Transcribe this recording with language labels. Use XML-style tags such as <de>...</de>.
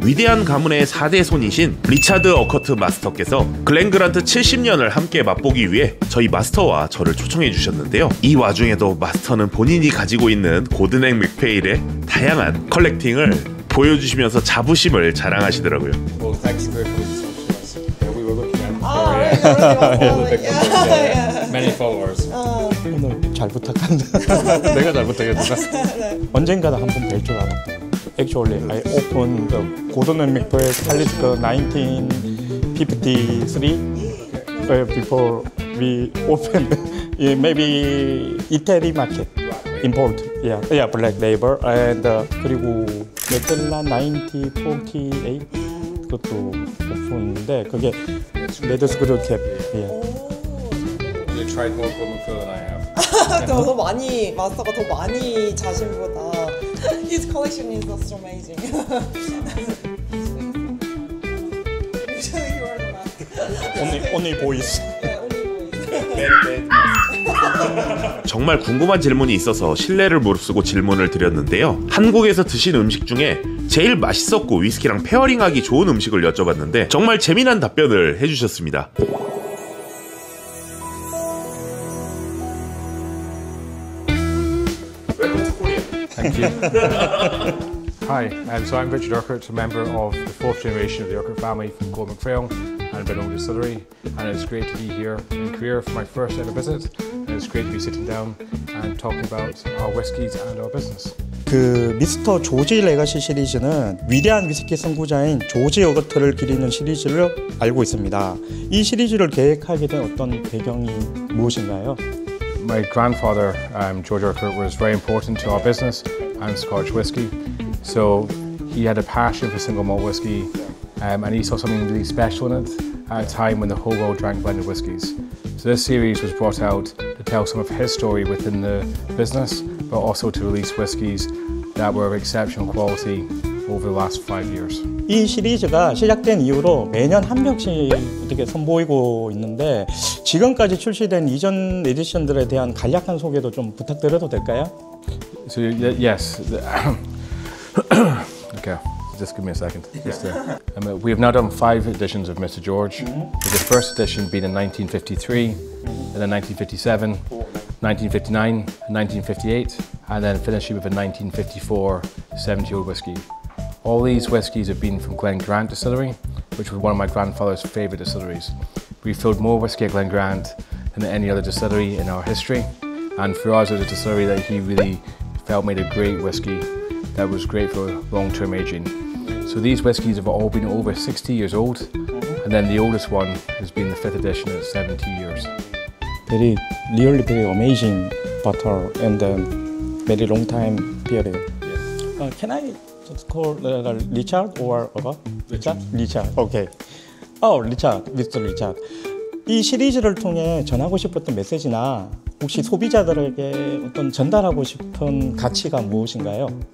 <ko>위대한 가문의 4대 손이신 리차드 어커트 마스터께서 글렌 그란트 70년을 함께 맛보기 위해 저희 마스터와 저를 초청해 주셨는데요. 이 와중에도 마스터는 본인이 가지고 있는 고든 앤 맥페일의 다양한 컬렉팅을 보여주시면서 자부심을 자랑하시더라고요.</ko> <en>Well, thanks for coming to us. Yeah, we were looking at many followers.</en> <ko>오늘 잘 부탁한다. 내가 잘 부탁했다. 언젠가는 한번 뵐 줄 알았다.</ko> <en>Actually, I opened the Gordon and MacPhail Palace 1953 before we opened. Yeah, maybe Italy market import. Yeah, black label.</en> <ko>And 그리고 메텔라 1948 그것도 오픈인데 그게 레드 스크류 캡.</ko> <en>You tried more Gordon Macphail than I have.</en> <ko>더 많이 마스터가 더 많이 자신보다.</ko> <en>His collection is just amazing. Usually you are the master. Only boys.</en> <ko>정말 궁금한 질문이 있어서 신뢰를 무릅쓰고 질문을 드렸는데요. 한국에서 드신 음식 중에 제일 맛있었고 위스키랑 페어링하기 좋은 음식을 여쭤봤는데 정말 재미난 답변을 해주셨습니다.</ko> <en>Thank you. Hi, so I'm Richard Urquhart, a member of the fourth generation of the Urquhart family from Gordon Macphail and Benno Distillery, and it's great to be here in Korea for my first ever visit, and it's great to be sitting down and talking about our whiskies and our business.</en> <ko>그 미스터 조지 레가시 시리즈는 위대한 위스키 선구자인 조지 어거트를 기리는 시리즈를 알고 있습니다. 이 시리즈를 계획하게 된 어떤 배경이 무엇인가요?</ko> <en>My grandfather, George Urquhart, was very important to our business and Scotch whisky. So he had a passion for single malt whisky, and he saw something really special in it at a time when the whole world drank blended whiskies. So this series was brought out to tell some of his story within the business, but also to release whiskies that were of exceptional quality over the last 5 years.</en> <ko>이 시리즈가 시작된 이후로 매년 한 병씩 이렇게 선보이고 있는데 지금까지 출시된 이전 에디션들에 대한 간략한 소개도 좀 부탁드려도 될까요?</ko> <en>So yes, okay, just give me a second. We have now done 5 editions of Mr. George, with the first edition being in 1953, and then 1957, 1959, 1958, and then finishing with a 1954 70-year-old whiskey. All these whiskies have been from Glen Grant Distillery, which was one of my grandfather's favourite distilleries. We filled more whiskey at Glen Grant than any other distillery in our history, and for us it was a distillery that he really felt made a great whiskey that was great for long-term aging. So these whiskies have all been over 60 years old, and then the oldest one has been the 5th edition at 70 years. Really very amazing bottle and very long time period. Yes. Can I just call Richard or Richard? Richard. Okay. Richard, Mr. Richard.</en> <ko>이 시리즈를 통해 전하고 싶었던 메시지나 혹시 소비자들에게 어떤 전달하고 싶은 가치가 무엇인가요?</ko>